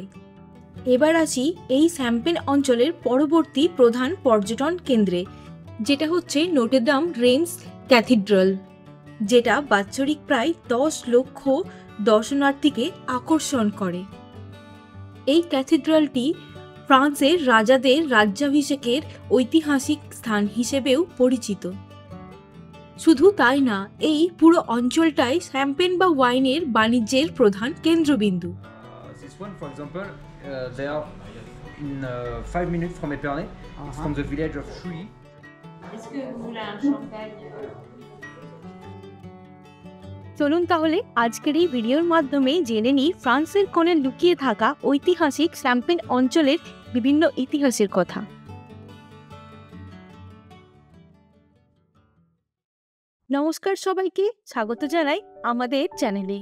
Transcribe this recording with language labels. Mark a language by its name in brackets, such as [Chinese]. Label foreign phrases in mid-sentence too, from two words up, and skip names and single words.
[Bangla] এবার আসি এই শ্যাম্পেন অঞ্চলের পরবর্তী প্রধান পর্যটন কেন্দ্রে, যেটা হচ্ছে নোট্রে দাম রেইমস ক্যাথিড্রাল, যেটা বাৎসরিক প্রায় 10 লক্ষ দর্শনার্থীকে আকর্ষণ করে। এই ক্যাথিড্রালটি ফ্রান্সের রাজাদের রাজ্যাভিষেকের ঐতিহাসিক স্থান হিসেবেও পরিচিত। শুধু তাই না, এই পুরো অঞ্চলটাই শ্যাম্পেন বা ওয়াইনের বাণিজ্যের প্রধান কেন্দ্রবিন্দু। [English] This one, for example, they are in 5 minutes from Épernay. It's from the village of Chouilly. [French] Est-ce que vous voulez un champagne? [Bangla] চলুন তাহলে আজকের এই ভিডিওর মাধ্যমে জেনে নিই ফ্রান্সের কোণে লুকিয়ে থাকা ঐতিহাসিক শ্যাম্পেন অঞ্চলের বিভিন্ন ইতিহাসের কথা। নমস্কার সবাইকে, স্বাগত জানাই আমাদের চ্যানেলে।